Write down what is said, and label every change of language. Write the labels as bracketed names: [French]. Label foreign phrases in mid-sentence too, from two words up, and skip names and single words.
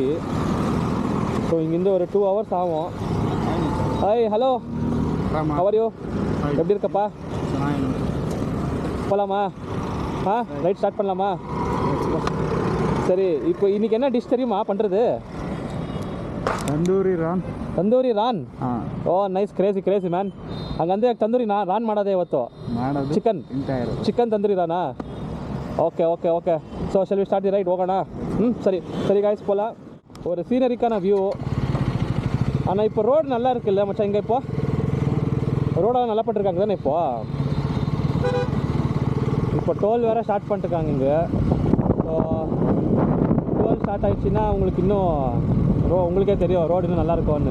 [Tamil] ஸோ இங்கேருந்து ஒரு 2 hours ஆகும். [English] hi hello how are you? [Tamil] எப்படி இருக்கப்பா? போகலாமா? ரைட் ஸ்டார்ட் பண்ணலாமா? சரி, இப்போ இன்றைக்கி என்ன டிஷ் தெரியுமா பண்ணுறது? [English] Tandoori raan. Oh nice, crazy man. [Kannada] ಹಂಗಂದ್ರೆ ತಂದೂರಿ ರಾನ್ ಮಾಡೋದೇ ಇವತ್ತು. ಚಿಕನ್ ತಂದೂರಿ ರಾನಾ? [English] OK. So shall we start the right? ಹೋಗೋಣ. [Tamil] சரி காய்ஸ் போகலாம். ஒரு சீனரிக்கான வியூ. ஆனால் இப்போ ரோடு நல்லா இருக்குல்ல மச்சான்? இங்கே இப்போ ரோடெல்லாம் நல்லா பண்ணிருக்காங்க தானே? இப்போ டோல் வேறு ஸ்டார்ட் பண்ணிட்டுருக்காங்க இங்கே. ஸோ டோல் ஸ்டார்ட் ஆகிடுச்சின்னா உங்களுக்கு இன்னும் உங்களுக்கே தெரியும் ரோடு இன்னும் நல்லாயிருக்கும்னு.